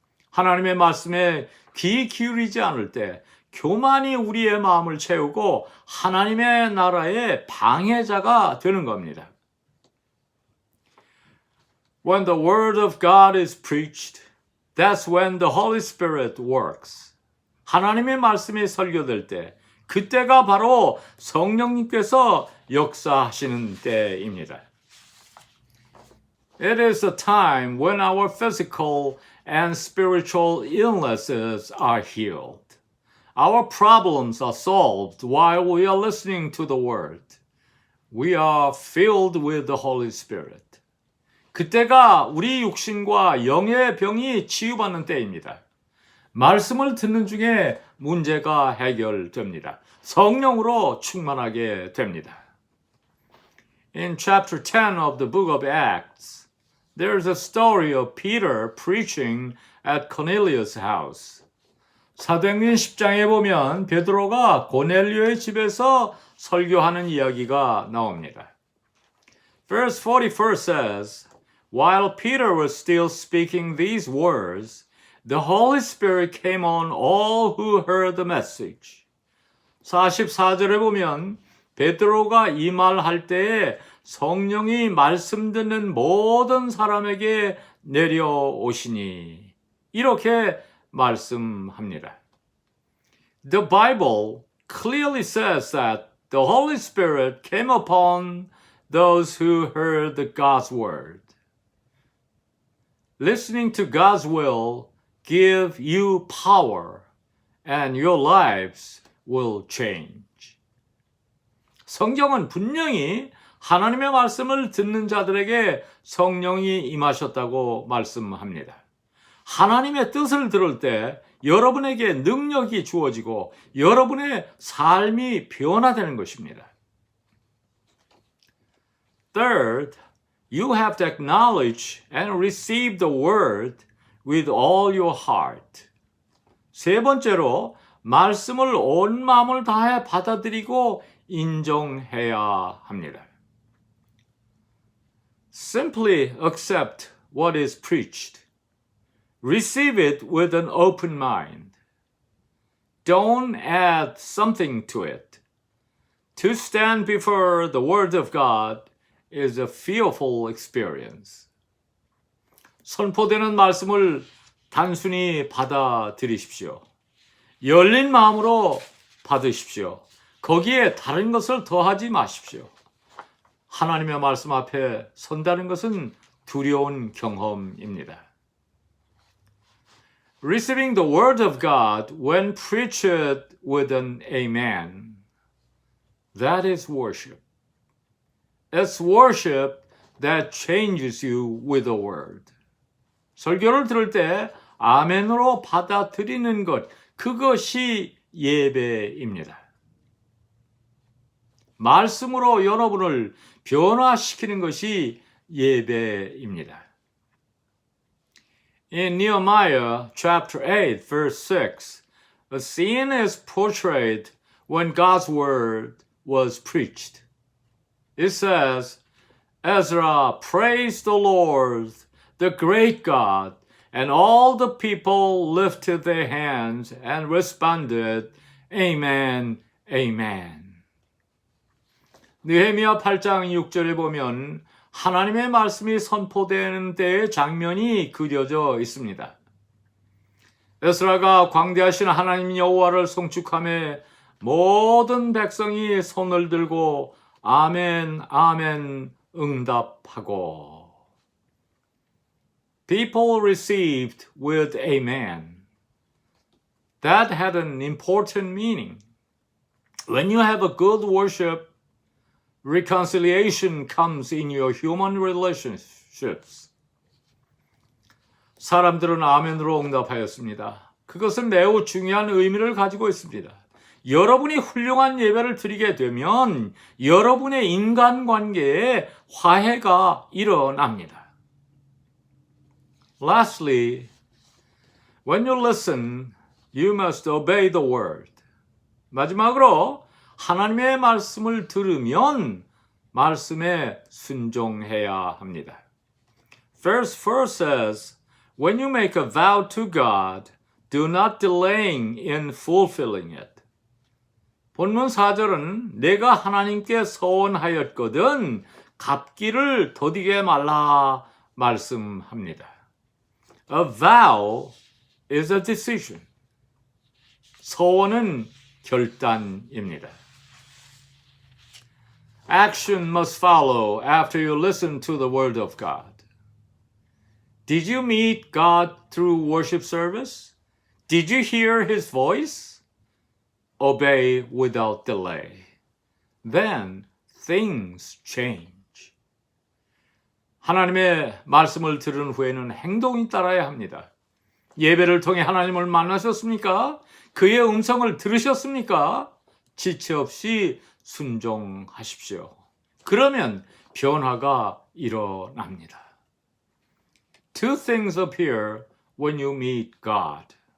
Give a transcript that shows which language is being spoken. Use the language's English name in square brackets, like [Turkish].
[Korean] 하나님의 말씀에 귀 기울이지 않을 때 교만이 우리의 마음을 채우고 하나님의 나라의 방해자가 되는 겁니다. [English] When the word of God is preached, that's when the Holy Spirit works. [Korean] 하나님의 말씀이 설교될 때, 그때가 바로 성령님께서 역사하시는 때입니다. [English] It is a time when our physical and spiritual illnesses are healed. Our problems are solved while we are listening to the word. We are filled with the Holy Spirit. [Korean] 그때가 우리 육신과 영의 병이 치유받는 때입니다. 말씀을 듣는 중에 문제가 해결됩니다. 성령으로 충만하게 됩니다. [English] In chapter 10 of the book of Acts, there's a story of Peter preaching at Cornelius' house. [Korean] 사도행전 10장에 보면 베드로가 고넬료의 집에서 설교하는 이야기가 나옵니다. [English] Verse 44 says, While Peter was still speaking these words, the Holy Spirit came on all who heard the message. [Korean] 44절에 보면 베드로가 이 말할 때에 성령이 말씀 듣는 모든 사람에게 내려오시니 이렇게 말씀합니다. [English] The Bible clearly says that the Holy Spirit came upon those who heard God's word. Listening to God's will give you power and your lives will change. [Korean] 성경은 분명히 하나님의 말씀을 듣는 자들에게 성령이 임하셨다고 말씀합니다. 하나님의 뜻을 들을 때 여러분에게 능력이 주어지고 여러분의 삶이 변화되는 것입니다. [English] Third, you have to acknowledge and receive the word with all your heart. [Korean] 세 번째로 말씀을 온 마음을 다해 받아들이고 인정해야 합니다. [English] Simply accept what is preached. Receive it with an open mind. Don't add something to it. To stand before the Word of God is a fearful experience. [Korean] 선포되는 말씀을 단순히 받아들이십시오. 열린 마음으로 받으십시오. 거기에 다른 것을 더하지 마십시오. 하나님의 말씀 앞에 선다는 것은 두려운 경험입니다. [English] Receiving the word of God when preached with an amen. That is worship. It's worship that changes you with the word. [Korean] 설교를 들을 때 아멘으로 받아들이는 것, 그것이 예배입니다. 말씀으로 여러분을 변화시키는 것이 예배입니다. [English] In Nehemiah chapter 8 verse 6, a scene is portrayed when God's word was preached. It says, Ezra praised the Lord, the great God, and all the people lifted their hands and responded, Amen, Amen. [Korean] 느헤미야 8장 6절에 보면 하나님의 말씀이 선포되는 때의 장면이 그려져 있습니다. 에스라가 광대하신 하나님 여호와를 송축하며 모든 백성이 손을 들고 아멘, 아멘 응답하고 [English] People received with amen. That had an important meaning. When you have a good worship, reconciliation comes in your human relationships. [Korean] 사람들은 아멘으로 응답하였습니다. 그것은 매우 중요한 의미를 가지고 있습니다. 여러분이 훌륭한 예배를 드리게 되면 여러분의 인간관계에 화해가 일어납니다. [English] Lastly, when you listen, you must obey the word. [Korean] 마지막으로 하나님의 말씀을 들으면 말씀에 순종해야 합니다. [English] Verse 4 says, When you make a vow to God, do not delay in fulfilling it. [Korean] 본문 4절은 내가 하나님께 서원하였거든 갚기를 더디게 말라 말씀합니다. [English] A vow is a decision. [Korean] 서원은 결단입니다. [English] Action must follow after you listen to the word of God. Did you meet God through worship service? Did you hear his voice? Obey without delay. Then things change. [Korean] 하나님의 말씀을 들은 후에는 행동이 따라야 합니다. 예배를 통해 하나님을 만나셨습니까? 그의 음성을 들으셨습니까? 지체 없이 순종하십시오. 그러면 변화가 일어납니다. [English] two things appear when you meet God.